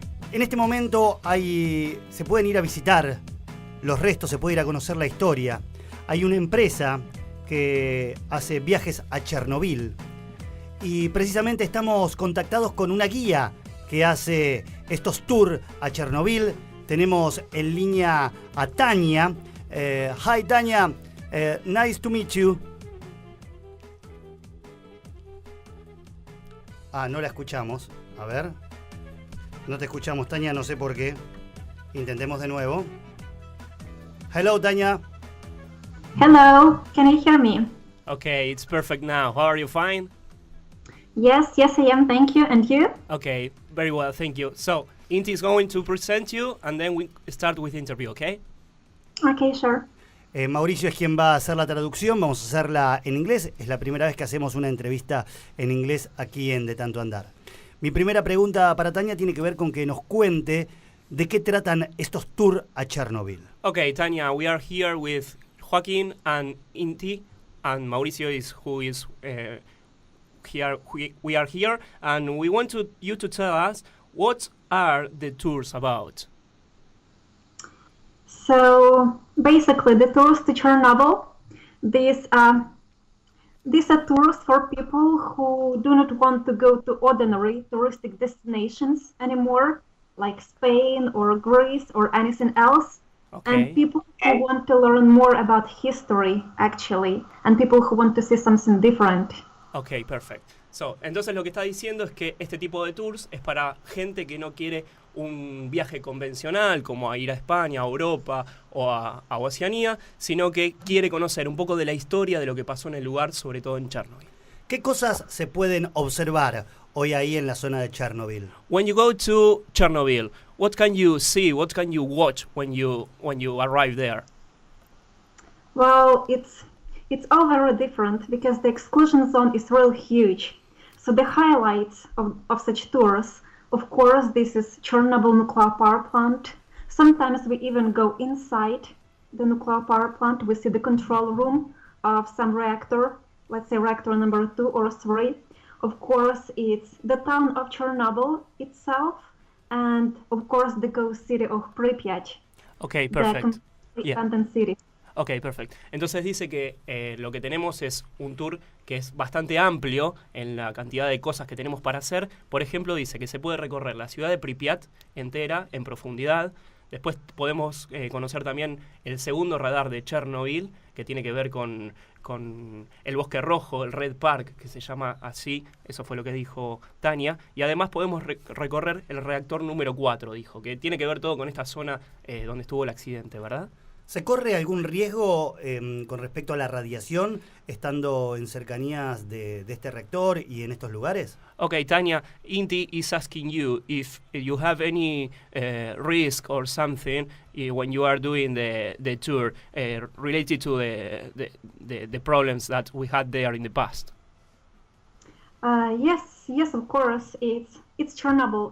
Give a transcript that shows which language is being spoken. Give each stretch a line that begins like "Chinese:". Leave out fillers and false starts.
Spanish: En este momento se pueden ir a visitar los restos, se puede ir a conocer la historia. Hay una empresa que hace viajes a Chernobyl y precisamente estamos contactados con una guía que hace estos tours a Chernobyl. Tenemos en línea a Tania.
English: Hi Tania, nice to meet you.
Spanish: No la escuchamos. A ver. No te escuchamos, Tania, no sé por qué. Intentemos de nuevo.
English: Hello, Tania. Hello, can you hear me? Okay, it's perfect now. How are you? Fine? Yes, I am, thank you. And you? Okay, very well, thank you. So, Inti is going to present you, and then we start with the interview, okay? Okay, sure.
Spanish: Mauricio es quien va a hacer la traducción, vamos a hacerla en inglés. Es la primera vez que hacemos una entrevista en inglés aquí en De Tanto Andar. Mi primera pregunta para Tania tiene que ver con que nos cuente de qué tratan estos tours a Chernobyl.
English: Okay, Tania, we are here with Joaquin and Inti, and Mauricio is who is here. We are here, and we want you to tell us what are the tours about. So basically, the tours to Chernobyl, these are tours for people who do not want to go to ordinary touristic destinations anymore, like Spain or Greece or anything else. Okay. And people who want to learn more about history, actually, and people who want to see something different. Ok, perfect.
Spanish: Entonces lo que está diciendo es que este tipo de tours es para gente que no quiere un viaje convencional como a ir a España, a Europa o a Oceanía, sino que quiere conocer un poco de la historia de lo que pasó en el lugar, sobre todo en Chernobyl. ¿Qué cosas se pueden observar hoy ahí en la zona de Chernobyl?
English: When you go to Chernobyl, what can you see, what can you watch when you arrive there? Well, it's all very different because the exclusion zone is really huge. So the highlights of such tours, of course, this is Chernobyl nuclear power plant. Sometimes we even go inside the nuclear power plant. We see the control room of some reactor, let's say reactor number 2 or 3. Of course, it's the town of Chernobyl itself, and of course the ghost city of Pripyat. Okay, perfect. The abandoned city.
Spanish: Ok, perfecto. Entonces dice que lo que tenemos es un tour que es bastante amplio en la cantidad de cosas que tenemos para hacer. Por ejemplo, dice que se puede recorrer la ciudad de Pripyat entera, en profundidad. Después podemos conocer también el segundo radar de Chernobyl, que tiene que ver con el bosque rojo, el Red Park, que se llama así. Eso fue lo que dijo Tania. Y además podemos recorrer el reactor número 4, dijo, que tiene que ver todo con esta zona donde estuvo el accidente, ¿verdad? ¿Se corre algún riesgo con respecto a la radiación estando en cercanías de este reactor y en estos lugares?
English: Okay, Tanya, Inti is asking you if you have any risk or something when you are doing the tour related to the problems that we had there in the past. Yes, of course. It's Chernobyl.